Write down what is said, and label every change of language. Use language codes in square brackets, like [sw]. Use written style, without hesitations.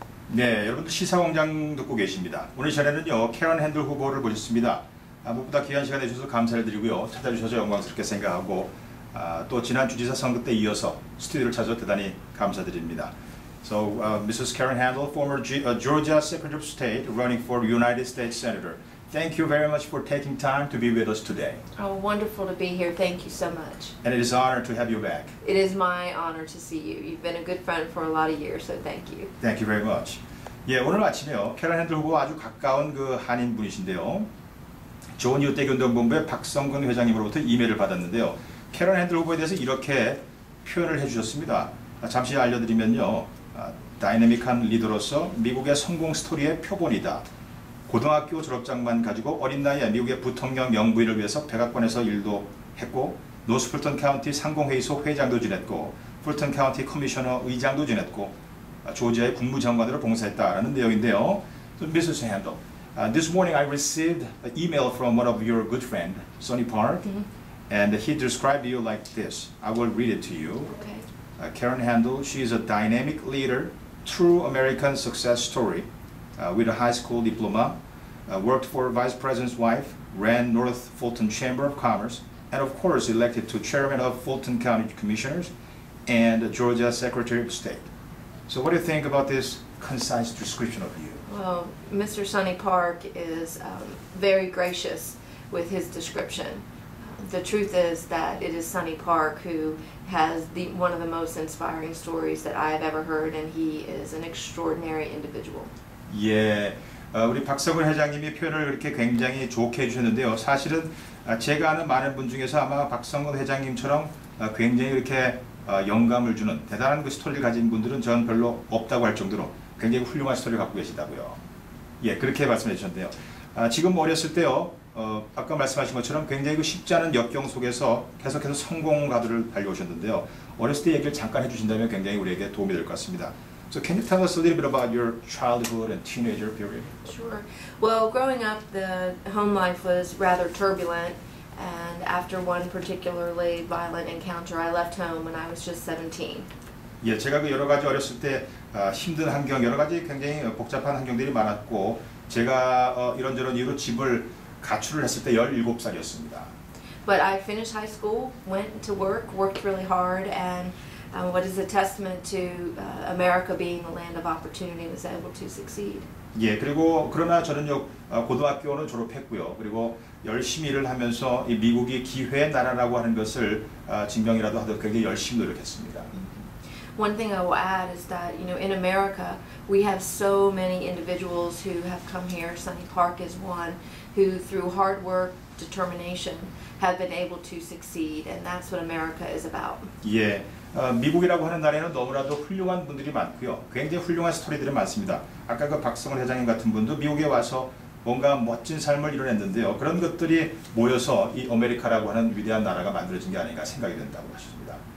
[ko] 네, 여러분들 시사광장 듣고 계십니다. 오늘 시간에는요, 캐런 핸들 후보를 모셨습니다. 무엇보다 귀한 시간 내주셔서 감사를 드리고요. 찾아주셔서 영광스럽게 생각하고 또 지난 주지사 선거 때 이어서 스튜디오를 찾아서 대단히 감사드립니다. [en] So, Mrs. Karen Handel, former Georgia Secretary of State, running for United States Senator. Thank you very much for taking time to be with us today. Oh, wonderful to be here. Thank you so much. And it is an honor to have you back. It is my honor to see you. You've been a good friend for a lot of years, so thank you. Thank you very much. [ko] 예, 오늘 아침에요, 캐런 핸들 후보와 아주 가까운 그 한인 분이신데요. 좋은 이웃대기운동본부의 박성근 회장님으로부터 이메일을 받았는데요. 캐런 핸들 후보에 대해서 이렇게 표현을 해주셨습니다. 잠시 알려드리면요, 다이내믹한 리더로서 미국의 성공 스토리의 표본이다. 고등학교 졸업장만 가지고 어린 나이에 미국의 부통령 영부인을 위해서 백악관에서 일도 했고, 노스 풀턴 카운티 상공회의소 회장도 지냈고, 풀턴 카운티 커미셔너 의장도 지냈고, 조지아의 국무장관으로 봉사했다라는 내용인데요. [en] So, Mrs. Handel, this morning I received an email from one of your good friend, Sonny Park, and he described you like this. I will read it to you. Okay. Karen Handel, she is a dynamic leader, true American success story, with a high school diploma, worked for Vice President's wife, ran North Fulton Chamber of Commerce, and of course elected to Chairman of Fulton County Commissioners and Georgia Secretary of State. So what do you think about this concise description of you? Well, Mr. Sonny Park is very gracious with his description. The truth is that it is Sonny Park who has one of the most inspiring stories that I have ever heard, and he is an extraordinary individual. [ko] 예, 우리 박성훈 회장님이 표현을 그렇게 굉장히 좋게 해주셨는데요. 사실은 제가 아는 많은 분 중에서 아마 박성훈 회장님처럼 굉장히 이렇게 영감을 주는 대단한 그 스토리를 가진 분들은 전 별로 없다고 할 정도로 굉장히 훌륭한 스토리를 갖고 계시다고요. 예, 그렇게 말씀해 주셨는데요. 지금 어렸을 때요, 아까 말씀하신 것처럼 굉장히 그 쉽지 않은 역경 속에서 계속해서 성공 가도를 달려오셨는데요. 어렸을 때 얘기를 잠깐 해주신다면 굉장히 우리에게 도움이 될 것 같습니다. [en] So can you tell us a little bit about your childhood and teenager period? Sure. Well, growing up, the home life was rather turbulent, and after one particularly violent encounter, I left home when I was just 17. [ko] 예, 제가 그 여러 가지 어렸을 때 힘든 환경, 여러 가지 굉장히 복잡한 환경들이 많았고, 제가 이런저런 이유로 집을 가출을 했을 때 17살이었습니다. [en] But I finished high school, went to work, worked really hard, and what is a testament to America being the land of opportunity, was able to succeed. [ko] 예, 그리고 그러나 저는 고등학교는 졸업했고요. 그리고 열심히 일을 하면서 이 미국이 기회의 나라라고 하는 것을 증명이라도 하도록 굉장히 열심히 노력했습니다. [en] One thing I will add is that, you know, in America, we have so many individuals who have come here. Sunny Park is one who, through hard work, determination, have been able to succeed, and that's what America is about. [ko] 예, 미국이라고 하는 나라에는 너무나도 훌륭한 분들이 많고요. 굉장히 훌륭한 스토리들이 많습니다. 아까 그 박성훈 회장님 같은 분도 미국에 와서 뭔가 멋진 삶을 이뤄냈는데요. 그런 것들이 모여서 이 아메리카라고 하는 위대한 나라가 만들어진 게 아닌가 생각이 된다고 하셨습니다.